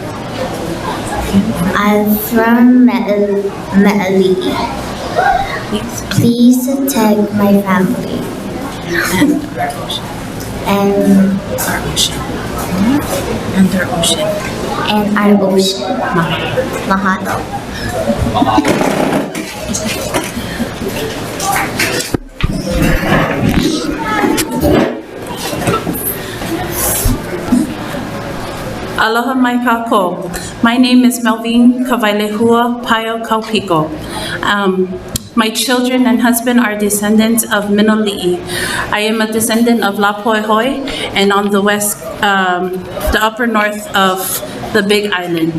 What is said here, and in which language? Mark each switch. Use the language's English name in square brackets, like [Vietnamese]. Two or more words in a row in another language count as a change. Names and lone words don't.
[English] I'm from Miloli. Please tag my family. And our ocean. Mahalo. [Hawaiian] Aloha mai kākou. [English] My name is Melvin Kawailehua Paio Kaupiko. My children and husband are descendants of Miloli'i. I am a descendant of Puʻuhonua and on the west, the upper north of the Big Island.